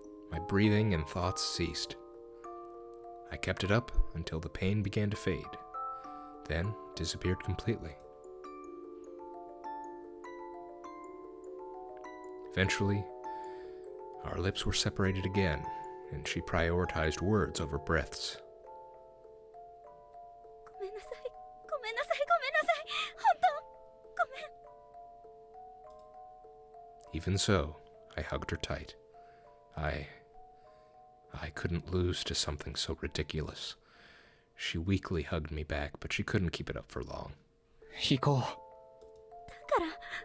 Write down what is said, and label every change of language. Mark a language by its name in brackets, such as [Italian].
[English] My breathing and thoughts ceased. I kept it up until the pain began to fade, then disappeared completely. Eventually, our lips were separated again, and she prioritized words over breaths. [Japanese] ごめんなさいごめんなさいごめんなさい本当ごめん。 [English] Even so, I hugged her tight. I couldn't lose to something so ridiculous. She weakly hugged me back, but she couldn't keep it up for long. [Japanese] 行こうだから